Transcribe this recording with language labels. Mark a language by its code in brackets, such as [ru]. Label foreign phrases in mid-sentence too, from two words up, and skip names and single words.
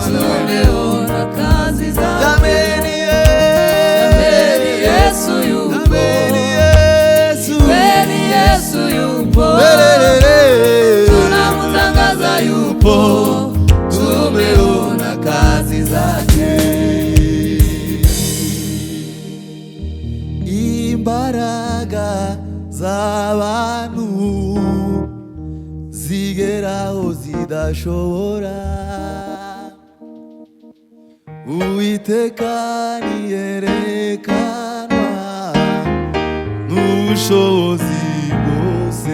[sw] tumeona kazi zake. jameni, Yesu yupo, Yesu yupo, tunamtangaza yupo, tumeona kazi zake. [rw] Imbaraga z'abantu zigeraho zidashobora, Uwiteka niyerekanwa n'ubushobozi bwose.